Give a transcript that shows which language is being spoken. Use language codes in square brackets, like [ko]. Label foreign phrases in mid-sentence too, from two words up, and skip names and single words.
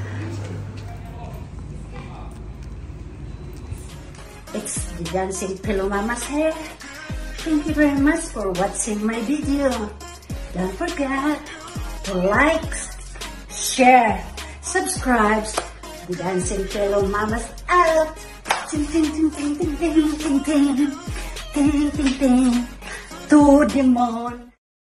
[en] It's the Dancing Pillow Mamas here. Thank you very much for watching my video. Don't forget to like, share, subscribe. The Dancing Pillow Mamas out. Ting ting ting ting ting ting ting ting ting ting ting to the moon.